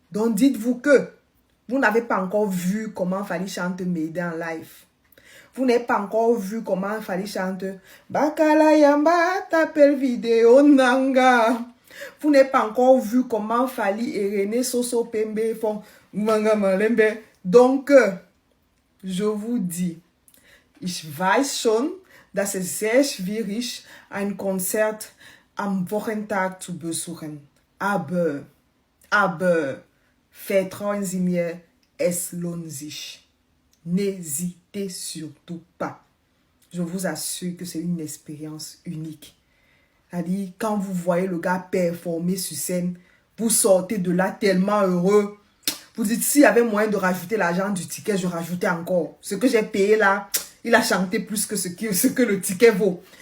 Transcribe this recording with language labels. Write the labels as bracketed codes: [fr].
[fr] Donc, dites-vous que vous n'avez pas encore vu comment Fally chante Mayday en live. Vous n'avez pas encore vu comment Fally chante Bakala Yamba t'appelle vidéo Nanga. Vous n'avez pas encore vu comment Fally et René Soso Pembe font Manga Malembe. Donc, je vous dis, [de] ich weiß schon, dass es sehr schwierig ein Konzert am Wochentag zu besuchen. Aber, vertrauen Sie mir, es lohnt sich. [fr] N'hésitez surtout pas. Je vous assure que c'est une expérience unique. C'est-à-dire, quand vous voyez le gars performer sur scène, vous sortez de là tellement heureux. Vous dites, s'il y avait moyen de rajouter l'argent du ticket, je rajoutais encore. Ce que j'ai payé là, il a chanté plus que ce que le ticket vaut.